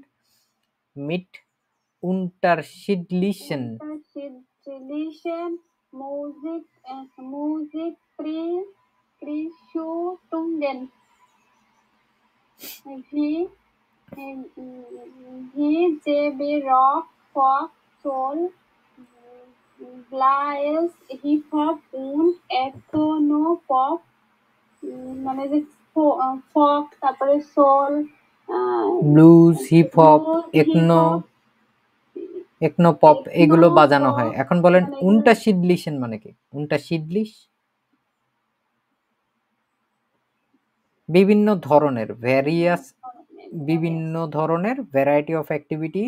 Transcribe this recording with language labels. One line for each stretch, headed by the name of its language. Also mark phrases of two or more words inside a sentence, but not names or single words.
German: মিট unterschiedlichen Musikrichtungen wie JB Rock, Pop, Soul, Blues, Hip-Hop und Ethno-Pop,
Bangla: মানে যে ফক, তারপরে সোল, ব্লুজ, হিপ হপ, একনো পপ, এগুলো বাজানো হয়। এখন বলেন unterschiedlichen মানে কি? unterschiedlich বিভিন্ন ধরনের, ভ্যারিয়াস, বিভিন্ন ধরনের,
English: variety of activities.